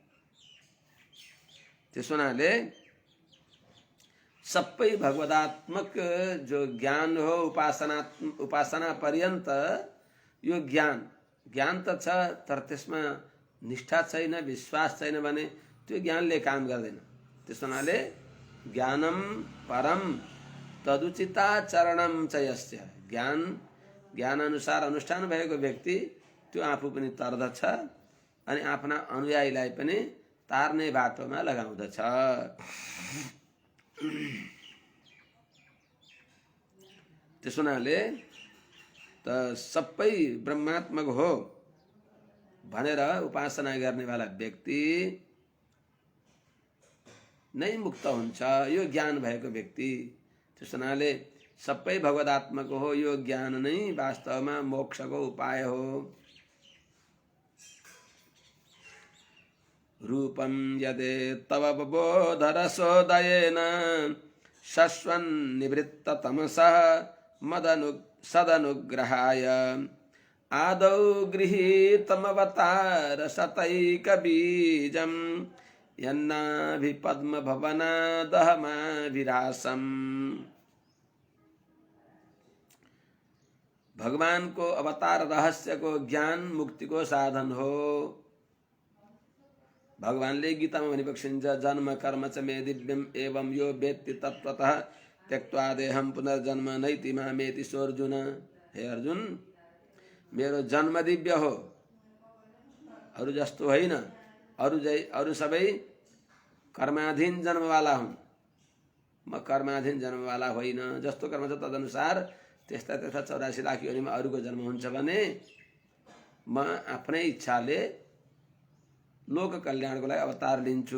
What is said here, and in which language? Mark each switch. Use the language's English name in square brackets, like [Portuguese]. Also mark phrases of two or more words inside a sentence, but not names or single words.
[Nepali] त्यस हुनाले सबै भगवदात्मक जो ज्ञान हो, उपासना पर्यन्त यो ज्ञान त छ, तर त्यसमा निष्ठा छैन, विश्वास छैन भने त्यो ज्ञानले काम गर्दैन। त्यस हुनाले [Sanskrit] ज्ञानम परम तदुचिताचरणम च यस्य, [Nepali] ज्ञान अनुसार अनुष्ठान भएको व्यक्ति त्यो आफू पनि तर्दछ अनि आफ्ना अनुयायीलाई पनि तार्ने बाटोमा लगाउँदछ। त्यसो हुनाले त सबै ब्रह्मात्मक हो भनेर उपासना गर्नेवाला व्यक्ति नै मुक्त हुन्छ, यो ज्ञान भएको व्यक्ति। त्यस हुनाले सबै भगवदात्मक हो, यो ज्ञान नै वास्तवमा मोक्षको उपाय हो। [Sanskrit] रूपं यदे तव बोधरसोदयेन शश्वन्निवृत्ततमसः सदनुग्रहाय आदौ गृहीतमवतारशतैकबीजं यन्नाभिपद्मभवनादहमाभिरासम्। [Nepali] भगवान को अवतार रहस्य को ज्ञान मुक्ति को साधन हो। भगवानले गीतामा भनिबक्सिन्छ, [Sanskrit] जन्म कर्म च मे दिव्यम एवं यो वेत्ति तत्त्वतः त्यक्त्वा देहं पुनर्जन्म नैति मामेति सो अर्जुन। [Nepali] हे अर्जुन, मेरो जन्म दिव्य हो, अरु जस्तो होइन। अरु सबै कर्माधीन जन्मवाला हुन्, म कर्माधीन जन्मवाला होइन। जस्तो कर्म छ तदनुसार त्यस्ता 84 लाख योनिमा अरूको जन्म हुन्छ भने म आफ्नै इच्छाले लोक कल्याणको लागि अवतार लिन्छु।